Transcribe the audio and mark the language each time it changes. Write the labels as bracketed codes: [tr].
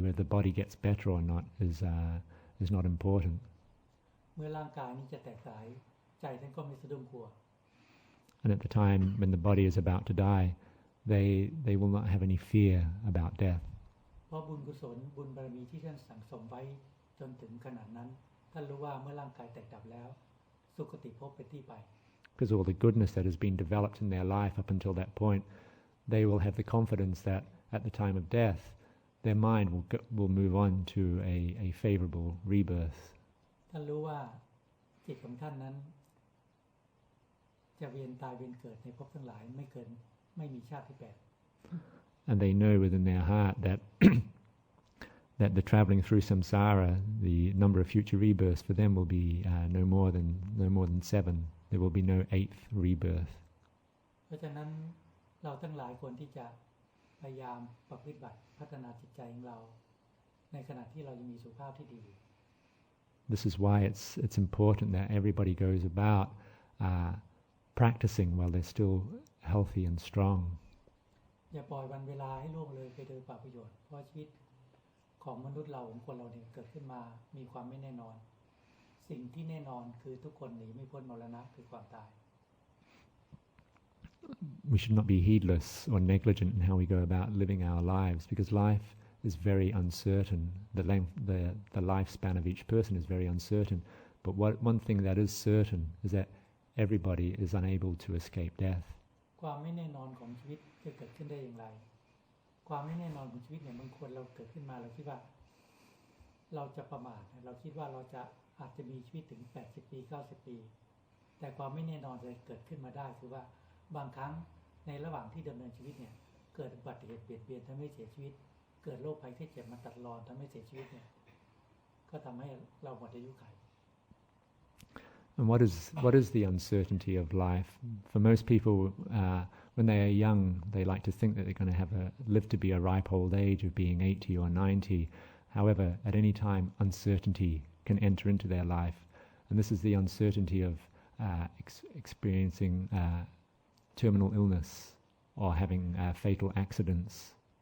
[en] Whether the body gets better or not is not important. [th] เมื่อร่างกายนี้จะแตกสลายใจท่านก็ไม่สะดุ้งกลัว [en] And at the time when the body is about to die, they will not have any fear about death. [th] เพราะบุญกุศลบุญบารมีที่ท่านสั่งสมไว้จนถึงขนาดนั้นท่านรู้ว่าเมื่อร่างกายแตกดับแล้วสุคติภพเป็นที่ไป [en] Because all the goodness that has been developed in their life up until that point, they will have the confidence that at the time of death, their mind will move on to a favorable rebirth. [th] ท่านรู้ว่าจิตของท่านนั้นจะเวียนตายเวียนเกิดในภพทั้งหลายไม่มีชาติที่แปด [en] And they know within their heart that that the traveling through samsara, the number of future rebirths for them will be no more than 7. There will be no 8th rebirth. [th] เพราะฉะนั้นเราทั้งหลายควรที่จะพยายามปฏิบัติพัฒนาจิตใจของเราในขณะที่เรายังมีสุขภาพที่ดี [en] This is why it's important that everybody goes about practicing while they're still healthy and strong. [th] อย่าปล่อยวันเวลาให้ล่วงเลยไปโดยเปล่าประโยชน์เพราะชีวิตของมนุษย์เราของคนเราเนี่ยเกิดขึ้นมามีความไม่แน่นอนสิ่งที่แน่นอนคือทุกคนหนีไม่พ้นมรณะคือความตาย [en] We should not be heedless or negligent in how we go about living our lives, because life is very uncertain. The lifespan of each person is very uncertain. But one thing that is certain is that everybody is unable to escape death. [th] ความไม่แน่นอนของชีวิตจะเกิดขึ้นได้อย่างไรความไม่แน่นอนของชีวิตเนี่ยบางคนเราเกิดขึ้นมาเราคิดว่าเราจะประมาทเราคิดว่าเราจะอาจจะมีชีวิตถึง80ปี90ปีแต่ความไม่แน่นอนจะเกิดขึ้นมาได้คือว่าบางครั้งในระหว่างที่ดำเนินชีวิตเนี่ยเกิดอุบัติเหตุเปลี่ยนเปลี่ยนทำให้เสียชีวิตเกิดโรคภัยไข้เจ็บมาตัดรอนทำให้เสียชีวิตเนี่ยก็ทำให้เราหมดอายุขัย [en] And what is the uncertainty of life? For most people, when they are young, they like to think that they're going to live to be a ripe old age of being 80 or 90. However, at any time, uncertainty can enter into their life, and this is the uncertainty of experiencing terminal illness or having fatal accidents.